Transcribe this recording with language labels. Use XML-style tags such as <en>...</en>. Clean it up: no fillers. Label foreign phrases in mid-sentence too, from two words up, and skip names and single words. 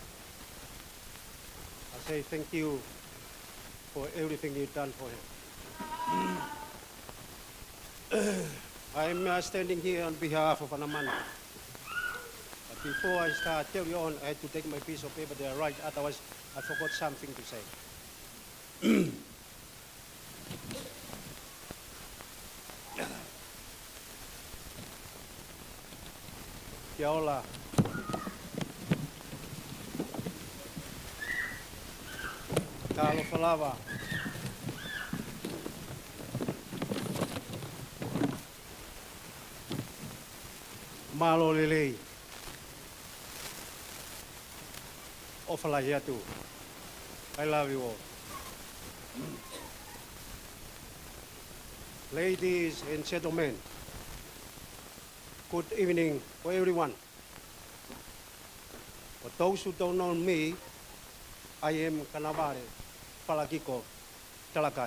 <en>I say thank you for everything you've done for him. I'm standing here on behalf of Anamanu. But before I start, tell you on, I had to take my piece of paper there, right? Otherwise, I forgot something to say.</en> <mi>Kia ora.</mi> <sm>Talofa lava.</sm> <to>Malo lelei.</to> <niu>Ofala hiatu.</niu> <en>I love you all. Ladies and gentlemen, good evening for everyone. For those who don't know me, I am Kanavale Palakiko Talakai.</en>